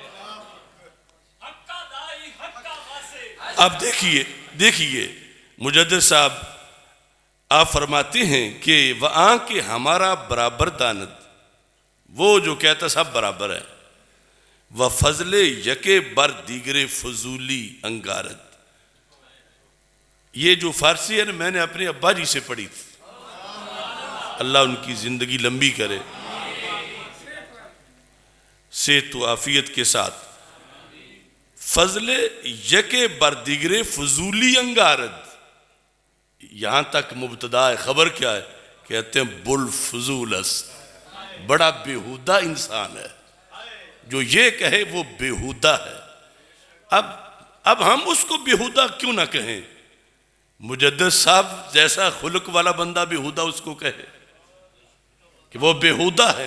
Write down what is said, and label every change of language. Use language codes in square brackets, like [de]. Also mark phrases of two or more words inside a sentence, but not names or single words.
[ur] اب دیکھیے مجدد صاحب آپ فرماتے ہیں کہ وہاں کے ہمارا برابر دانت، وہ جو کہتا سب برابر ہے، وہ [fa] فضل یکے بر دیگر فضولی انگارت. [ur] یہ جو فارسی ہے نا میں نے اپنے ابا جی سے پڑھی تھی، اللہ ان کی زندگی لمبی کرے صحت و عافیت کے ساتھ. [fa] فضل یکے بر دیگر فضولی انگارت، [ur] یہاں تک مبتدا خبر کیا ہے؟ کہتے ہیں [fa] بل فضول است، [ur] بڑا بیہودہ انسان ہے جو یہ کہے وہ بیہودہ ہے. اب ہم اس کو بیہودہ کیوں نہ کہیں؟ مجدد صاحب جیسا خلق والا بندہ بیہودہ اس کو کہے کہ وہ بیہودہ ہے.